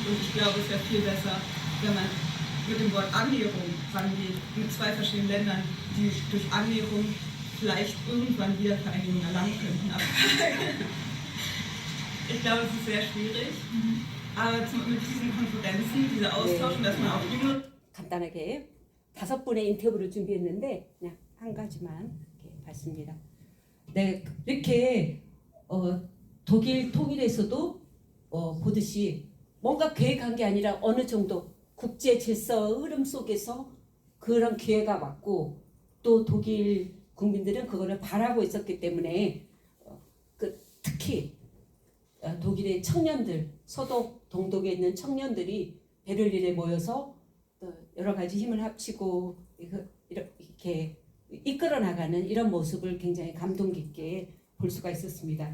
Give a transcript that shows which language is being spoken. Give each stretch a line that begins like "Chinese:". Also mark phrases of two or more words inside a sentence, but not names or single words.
German: Und ich glaube, es wäre viel besser, wenn man mit dem Wort Annäherung rangeht, mit zwei verschiedenen Ländern, die durch Annäherung vielleicht irgendwann Wiedervereinigung erlangen könnten. Aber ich glaube, es ist sehr schwierig. Aber mit diesen Konferenzen, dieser Austausch und dass man auch junge
Korean: 간단하게 5분의 인터뷰를 준비했는데 그냥 한 가지만 이렇게 봤습니다. 네, 이렇게 독일 통일에서도 보듯이 뭔가 계획한 게 아니라 어느 정도 국제 질서 흐름 속에서 그런 기회가 왔고 또 독일 국민들은 그거를 바라고 있었기 때문에 특히 독일의 청년들, 서독, 동독에 있는 청년들이 베를린에 모여서 여러 가지 힘을 합치고 이렇게 이끌어 나가는 이런 모습을 굉장히 감동 깊게 볼 수가 있었습니다.